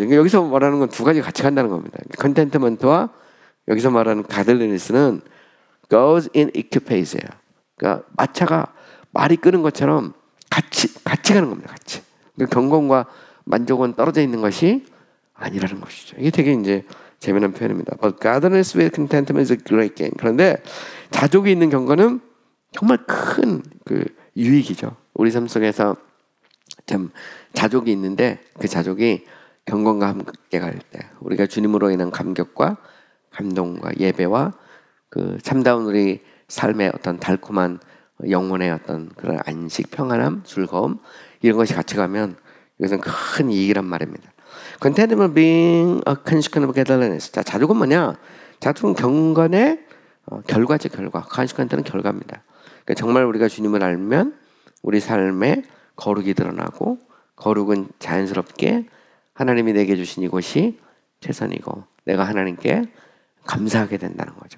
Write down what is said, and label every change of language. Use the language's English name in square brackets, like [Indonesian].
[Korean] 그러니까 여기서 말하는 건 두 가지 같이 간다는 겁니다. 컨텐트먼트와 여기서 말하는 가들리니스는 [English] goes in equipage [Korean] 예요. 그러니까 마차가 말이 끄는 것처럼 같이 가는 겁니다. 같이. 그러니까 경건과 만족은 떨어져 있는 것이 아니라는 것이죠. 이게 되게 이제 재미난 표현입니다. [English] But godliness with contentment is a great gain. [Korean] 그런데 자족이 있는 경건은 정말 큰 그 유익이죠. 우리 삶 속에서 참 자족이 있는데 그 자족이 경건과 함께 갈 때 우리가 주님으로 인한 감격과 감동과 예배와 그 참다운 우리 삶의 어떤 달콤한 영혼의 어떤 그런 안식, 평안함, 즐거움 이런 것이 같이 가면 이것은 큰 이익이란 말입니다. [English] Contentment being a consequence of godliness. [Korean] 자, 자족은 뭐냐? 자족은 경건의 결과죠, 결과. consequence는 결과입니다. 그러니까 정말 우리가 주님을 알면 우리 삶에 거룩이 드러나고 거룩은 자연스럽게 하나님이 내게 주신 이것이 최선이고 내가 하나님께 감사하게 된다는 거죠.